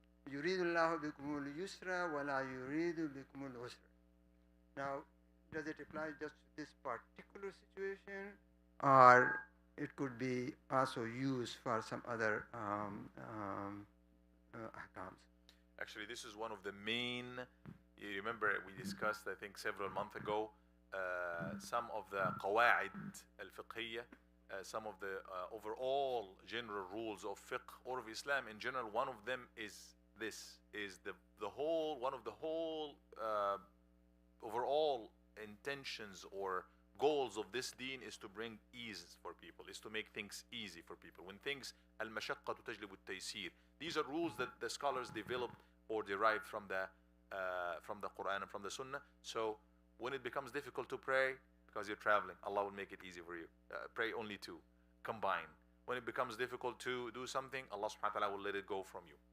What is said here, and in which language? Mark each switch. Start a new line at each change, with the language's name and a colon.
Arabic: يريد الله بكم اليسر ولا يريد بكم العسر.
English: Now, does it apply just to this particular situation, or it could be also used for some other ahkams? Actually, this is one of the main. You remember we discussed, I think, several months ago, some of the
Arabic: قواعد الفقهية,
English: some of the overall general rules of fiqh or of Islam in general. One of them is this: is the whole one of the whole overall intentions or goals of this deen is to bring ease for people, is to make things easy for people. When things
Arabic: المشقة تجلب التيسير.
English: These are rules that the scholars developed or derived from the Quran and from the Sunnah. So when it becomes difficult to pray because you're traveling, Allah will make it easy for you. Pray only two, combine. When it becomes difficult to do something, Allah subhanahu wa ta'ala will let it go from you.